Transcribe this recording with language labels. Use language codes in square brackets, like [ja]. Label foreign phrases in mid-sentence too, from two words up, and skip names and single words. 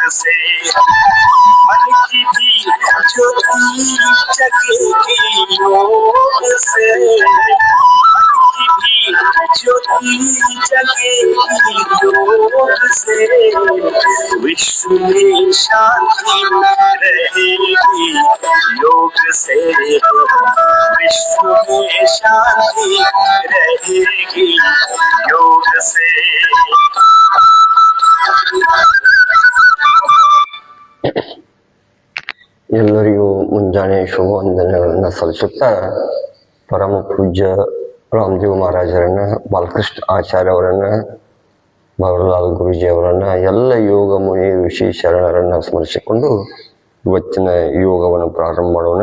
[hi] से, मन की भी ज्योति जगेगी योग से, मन की भी ज्योति जगेगी योग से, विश्व में शांति रहेगी योग से, विश्व में शांति रहेगी योग से। [kn] ಎಲ್ಲರಿಗೂ ಮುಂಜಾನೆ ಶುಭ ವಂದನೆಗಳನ್ನು ಸಲ್ಲಿಸುತ್ತಾ ಪರಮ ಪೂಜ್ಯ ರಾಮದೇವ್ ಮಹಾರಾಜರನ್ನ, ಬಾಲಕೃಷ್ಣ ಆಚಾರ್ಯ ಅವರನ್ನ, ಭವರಲಾಲ್ ಗುರೂಜಿ ಅವರನ್ನ, ಎಲ್ಲ ಯೋಗ ಮುನಿ ಋಷಿ ಶರಣರನ್ನ ಸ್ಮರಿಸಿಕೊಂಡು ಇವತ್ತಿನ ಯೋಗವನ್ನು ಪ್ರಾರಂಭ ಮಾಡೋಣ.